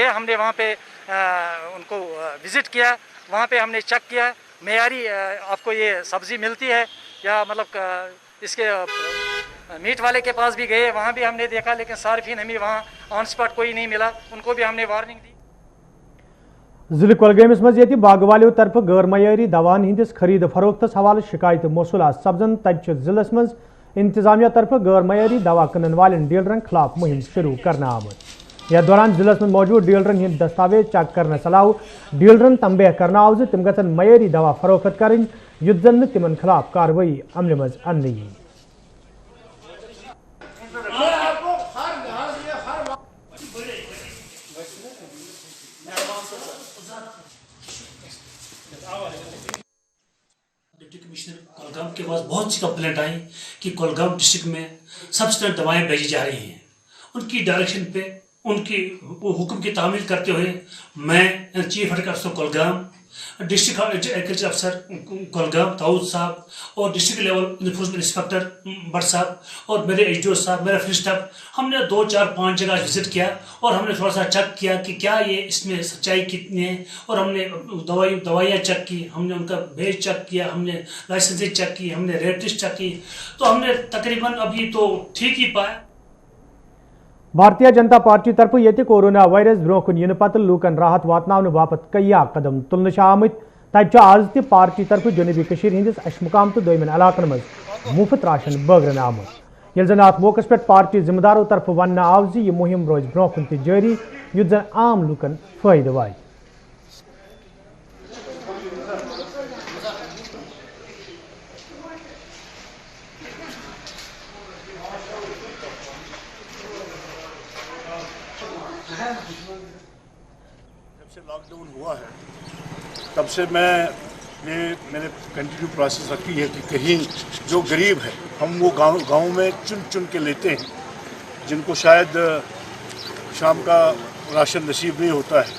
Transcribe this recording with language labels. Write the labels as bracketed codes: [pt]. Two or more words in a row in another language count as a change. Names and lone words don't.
[ur] ہم نے وہاں پہ ان کو وزٹ کیا, وہاں پہ ہم نے چیک کیا معیاری آپ کو یہ سبزی ملتی ہے یا مطلب اس کے میٹ والے کے پاس بھی گئے, وہاں بھی ہم نے دیکھا لیکن صارفین ہمیں وہاں [en] on spot [ur] کوئی نہیں ملا. ان کو بھی ہم نے وارننگ دی. [ks] ضلع کۄلگٲمِس منٛز ییٚتہِ باغہٕ والیو طرفہٕ غٲر معیٲری دواہن ہٕنٛدِس خٔریٖد فروختس حوالہٕ شکایتہٕ موصوٗل سپدن تتہِ چھِ ضلعس منٛز انتظامیہ طرفہٕ غٲر معیٲری دوا کٕنن والٮ۪ن ڈیلرن خلاف مہم شروع کرنہٕ آمٕژ. یتھ دوران ضلعس منٛز موجوٗد ڈیلرن ہٕنٛدۍ دستاویز چیک کرنس علاوٕ ڈیلرن تنبیہ کرنہٕ آو زِ تِم گژھن معیٲری دوا فروخت کرٕنۍ یُتھ زن نہٕ تِمن خلاف کاروٲیی عملہِ منٛز اننہٕ یِیہِ. [en] Deputy Commissioner [ur] کولگام کے پاس بہت سی کمپلینٹ آئی کہ کولگام ڈسٹرکٹ میں سبسٹنٹ دوائیں بھیجی جا رہی ہیں. ان کی ڈائریکشن پہ ان کی حکم کی تعمیل کرتے ہوئے میں [en] Chief Advocate Officer [ur] کولگام, [en] District Agriculture Officer [ur] کولگام داؤد صاحب اور [en] District Level Enforcement Inspector [ur] بٹ صاحب اور میرے ایچ ڈی او صاحب, میرا [en] field staff, [ur] ہم نے 2 4 5 جگہ وزٹ کیا اور ہم نے تھوڑا سا چیک کیا کہ کیا یہ اس میں سچائی کتنی ہے. اور ہم نے دوائیاں چیک کی, ہم نے ان کا بیچ چیک کیا, ہم نے لائسنسیں چیک کی, ہم نے [en] rate list [ur] چیک کی. تو ہم نے تقریباً ابھی تو ٹھیک ہی پایا. [ks] بھارتیہ جنتا پارٹی طرفہٕ ییٚتہِ کورونا وائرس برونٛہہ کُن یِنہٕ پتہٕ لوٗکن راحت واتناونہٕ باپتھ کیا قدم تُلنہٕ چھِ آمٕتۍ. تتہِ چھُ آز تہِ پارٹی طرفہٕ جنوبی کٔشیٖر ہٕنٛدِس اشمُقام تہٕ دویمٮ۪ن علاقن منٛز مُفت راشن بٲگرنہٕ آمُت. ییٚلہِ زن اتھ موقعس پٮ۪ٹھ پارٹی ذمہٕ دارو طرفہٕ وننہٕ آو زِ یہِ مُہِم روزِ برونٛہہ کُن تہِ جٲری یُتھ زن عام لوٗکن فٲیدٕ واتہِ. [ur] جب سے لاک ڈاؤن ہوا ہے تب سے میں نے [en] continue process [ur] رکھی ہے کہ کہیں جو غریب ہے ہم وہ گاؤں میں چن کے لیتے ہیں, جن کو شاید شام کا راشن نصیب نہیں ہوتا ہے.